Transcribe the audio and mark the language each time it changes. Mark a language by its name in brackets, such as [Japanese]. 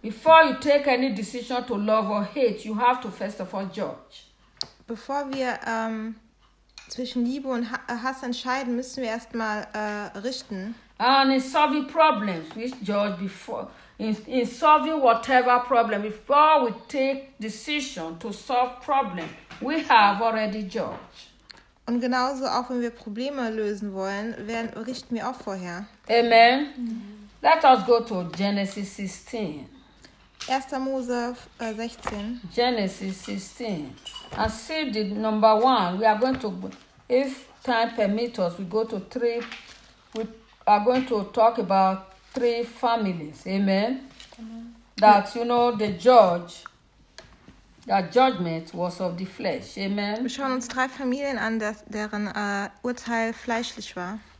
[English] Before you take any decision to love or hate, you have to first of all judge. [German] Bevor wir zwischen Liebe und Hass entscheiden, müssen wir erstmal richten. [English] And in solving problems, we judge before. In solving whatever problem, before we take decision to solve problem, we have already judged. [German] Und genauso auch, wenn wir Probleme lösen wollen, richten wir auch vorher. Amen. Mm-hmm. [English] Let us go to Genesis 16. [German] 1. Mose 16. [English] Genesis 16. And see the number one. We are going to, if time permits us, we go to three. We are going to talk about three families, amen? Amen. That, you know, the judge, that judgment was of the flesh, amen? [German] Wir schauen uns drei Familien an, deren Urteil fleischlich war.